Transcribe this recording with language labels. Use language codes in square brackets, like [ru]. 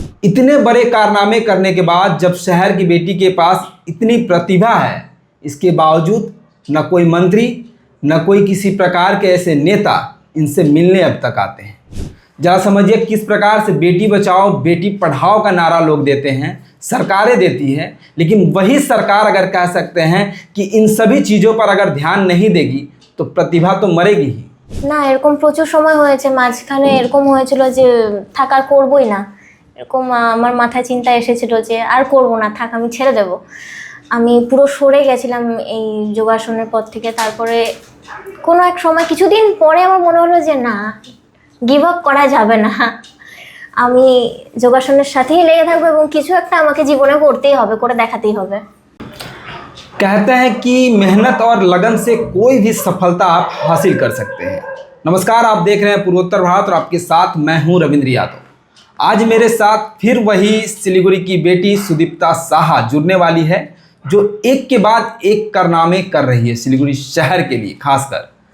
[hi] इतने बड़े कारनामे करने के बाद जब शहर की बेटी के पास इतनी प्रतिभा है, इसके बावजूद न कोई मंत्री, न कोई किसी प्रकार के ऐसे नेता इनसे मिलने अब तक आते हैं। जरा समझिए किस प्रकार से बेटी बचाओ बेटी पढ़ाओ का नारा लोग देते हैं, सरकारें देती है, लेकिन वही सरकार अगर कह सकते हैं कि इन सभी चीज़ों पर अगर ध्यान नहीं देगी तो प्रतिभा तो मरेगी ही। [bn] না, এরকম প্রচুর সময় হয়েছে, মাঝখানে এরকম হয়েছিল যে থাক আর করবই না, এরকম আমার মাথায় চিন্তা এসেছিল যে আর করব না, থাক আমি ছেড়ে দেব। আমি পুরো সরে গেছিলাম এই যোগাসনের পর থেকে। তারপরে কোনো এক সময় কিছুদিন পরে আমার মনে হলো যে না, গিভ আপ করা যাবে না, আমি যোগাসনের সাথেই লেগে থাকবো এবং কিছু একটা আমাকে জীবনে করতেই হবে, করে দেখাতেই হবে। [hi] कहते हैं कि मेहनत और लगन से कोई भी सफलता आप हासिल कर सकते हैं। नमस्कार, आप देख रहे हैं पूर्वोत्तर भारत और आपके साथ मैं हूं रविंद्र यादव। आज मेरे साथ फिर वही सिलीगुड़ी की बेटी सुदीप्ता साहा जुड़ने वाली है, जो एक के बाद एक कारनामे कर रही है सिलीगुड़ी शहर के लिए खासकर।